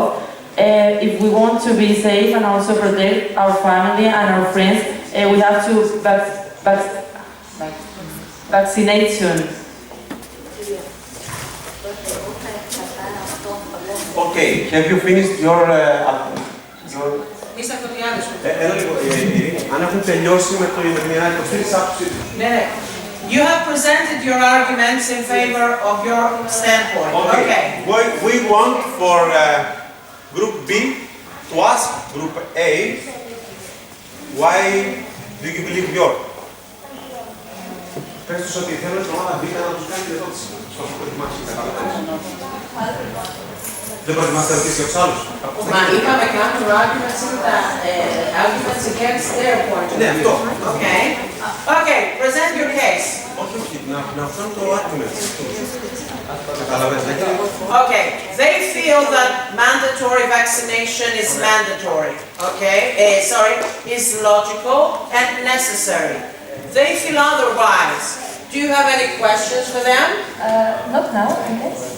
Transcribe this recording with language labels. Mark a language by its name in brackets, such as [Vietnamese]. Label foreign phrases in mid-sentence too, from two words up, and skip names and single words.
[English] If we want to be safe and also protect our family and our friends, we have to vaccination. Okay, have you finished your... [Greek] Ένα λίγο, αν έχουν τελειώσει με την υποστήριξη άποψη του. [English] You have presented your arguments in favor of your standpoint. Okay. We want for Group B to ask Group A, why do you believe your? [Greek] Πες τους ότι θέλω στην ομάδα B να τους κάνει ερώτηση. Στο έχω προετοιμάσει. Δεν προετοιμάστε ερωτήσεις για τους άλλους. Μα είπαμε [English] counter arguments [Greek] είναι τα [English] arguments against their point. [Greek] Ναι, αυτό. [English] Okay, present your case. [Greek] Όχι, να φέρουν το argument. Καταλαβαίνετε. [English] Okay, they feel that mandatory vaccination is mandatory, okay? Is logical and necessary. They feel otherwise. Do you have any questions for them? Not now, I guess.